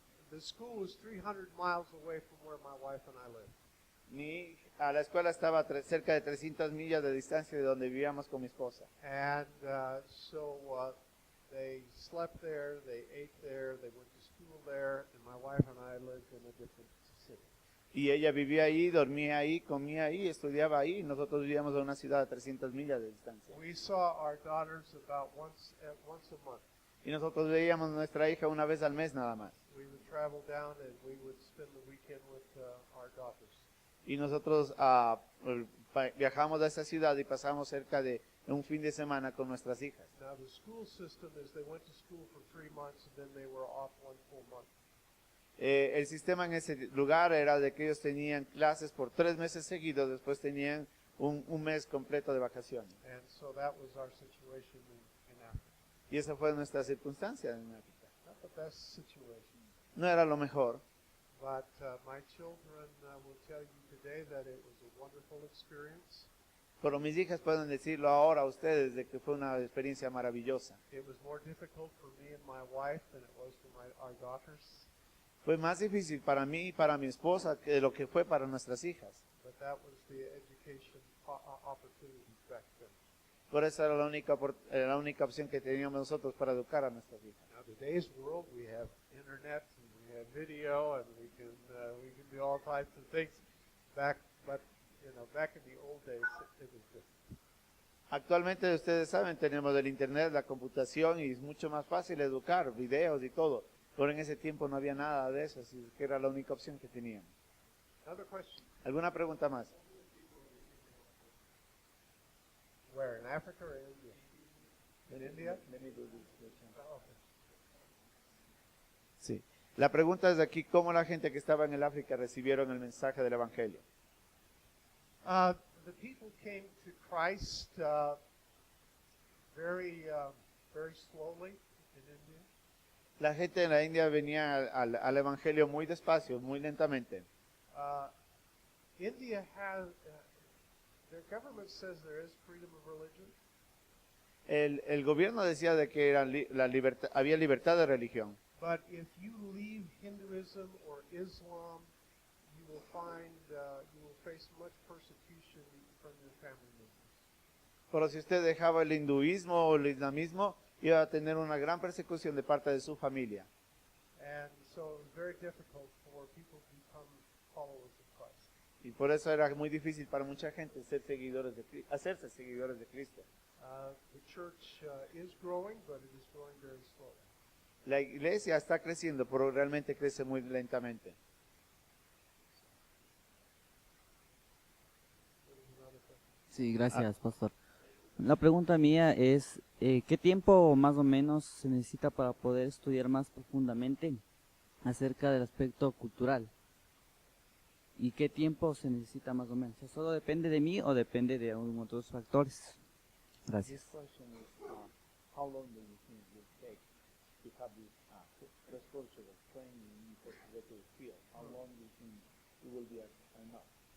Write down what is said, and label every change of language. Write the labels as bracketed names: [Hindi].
[English] The school was 300 miles away from where my wife and I lived. [Spanish] La escuela estaba a cerca de 300 millas de distancia de donde vivíamos con mi esposa. [English] And so they slept there, they ate there, they went to school there, and my wife and I lived in a different city. [Spanish] Y ella vivía ahí, dormía ahí, comía ahí, estudiaba ahí. Y nosotros vivíamos en una ciudad a 300 millas de distancia. [English] We saw our daughters about once a month. [Spanish] Y nosotros veíamos a nuestra hija una vez al mes nada más. [English] We would travel down and we would spend the weekend with our daughters. [Spanish] Y nosotros viajamos a esa ciudad y pasamos cerca de un fin de semana con nuestras hijas. [English] Now the school system is they went to school for 3 months and then they were off 1 full month. [Spanish] El sistema en ese lugar era de que ellos tenían clases por 3 meses seguidos, después tenían un mes completo de vacaciones. [English] And so that was our situation in Africa. [Spanish] Y esa fue nuestra circunstancia en África. [English] Not the best situation. [Spanish] No era lo mejor, [English] But my children will tell you today that it was a wonderful experience. [Spanish] pero mis hijas pueden decirlo ahora a ustedes de que fue una experiencia maravillosa. [English] It was more difficult for me and my wife than it was for our daughters. [Spanish] Fue más difícil para mí y para mi esposa que lo que fue para nuestras hijas. [English] But that was the education opportunities back then. [Spanish] Por eso era la única opción que teníamos nosotros para educar a nuestras hijas. [English] Now, today's world, we have internet and we have video and we can do all types of things. Back in the old days, it was different. [Spanish] Actualmente, ustedes saben, tenemos el internet, la computación y es mucho más fácil educar, videos y todo. Pero en ese tiempo no había nada de eso, así que era la única opción que teníamos. [English] Another question. [Spanish] ¿Alguna pregunta más? [English] Where, in Africa or India? In India? Oh, okay. [Spanish] Sí. La pregunta es de aquí, ¿cómo la gente que estaba en el África recibieron el mensaje del Evangelio? [English] The people came to Christ very slowly in India. [Spanish] La gente en la India venía al Evangelio muy despacio, muy lentamente. [English] India has, their government says there is freedom of religion. [Spanish] El gobierno decía de que era había libertad de religión. [English] But if you leave Hinduism or Islam, you will face much persecution from your family members. [Spanish] Pero si usted dejaba el hinduismo o el islamismo, iba a tener una gran persecución de parte de su familia. [English] And so it was very difficult for people to become followers of Christ. [Spanish] Y por eso era muy difícil para mucha gente hacerse seguidores de Cristo. [English] The church is growing, but it is growing very slowly. [Spanish] La iglesia está creciendo, pero realmente crece muy lentamente. Sí, gracias, pastor. La pregunta mía es, ¿qué tiempo más o menos se necesita para poder estudiar más profundamente acerca del aspecto cultural? ¿Y qué tiempo se necesita más o menos? ¿Solo depende de mí o depende de otros factores? Gracias. [English] This question is, how long do you think it will take to have this cross-cultural training in the field? How long do you think it will be enough?